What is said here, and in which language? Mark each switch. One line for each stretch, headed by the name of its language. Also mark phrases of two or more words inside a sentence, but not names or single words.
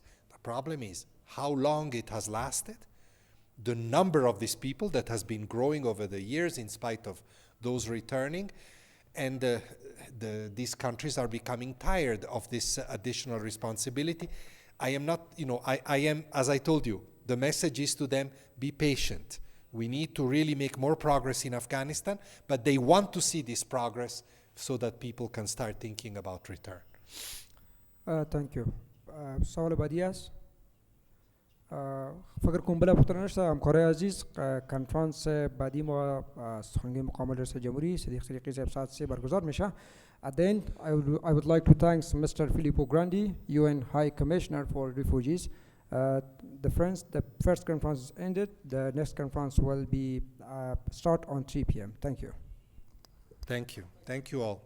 English: The problem is how long it has lasted, the number of these people that has been growing over the years in spite of those returning, and these countries are becoming tired of this additional responsibility. I am not, you know, I am, as I told you, the message is to them, be patient. We need to really make more progress in Afghanistan, but they want to see this progress so that people can start thinking about return. Thank you.
Persian: سوال بعدی است. فکر کنم
Pashto: بلا پوښتنه نشته.
Persian: همکارای عزیز کنفرانس بعدی ما سخنگوی مقام رئیس جمهوری صدیق صدیقی صاحب ساعت 3 برگزار میشه.
English: At the end, I would like to thank Mr. Filipo ګرانډي, UN High Commissioner for Refugees. The first conference is ended. The next conference will be start on 3 p.m. Thank you. Thank you. Thank you all.